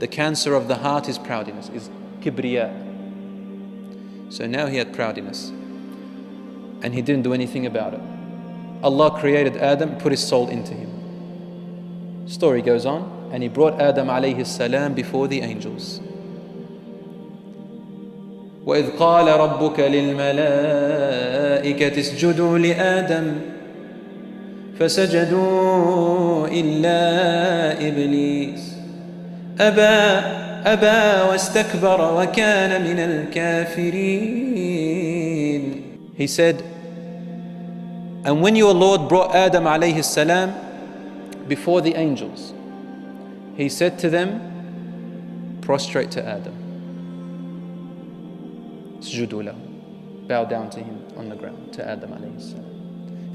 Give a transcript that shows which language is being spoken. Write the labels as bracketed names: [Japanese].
[English] The cancer of the heart is proudiness, is kibriya. So now he had proudiness, and he didn't do anything about it. Allah created Adam, put his soul into him. Story goes on, and He brought Adam alayhi salam before the angels. [Arabic] وَإِذْ قَالَ رَبُّكَ لِلْمَلَائِكَةِ اسْجُدُوا لِآدَمَ فسجدوا إلا إبليس أبى واستكبر وكان من الكافرين. [English] He said, and when your Lord brought Adam alayhi salam before the angels, He said to them, prostrate to Adam. [Arabic] اسجدوا له. [English] Bow down to him on the ground, to Adam alayhi salam.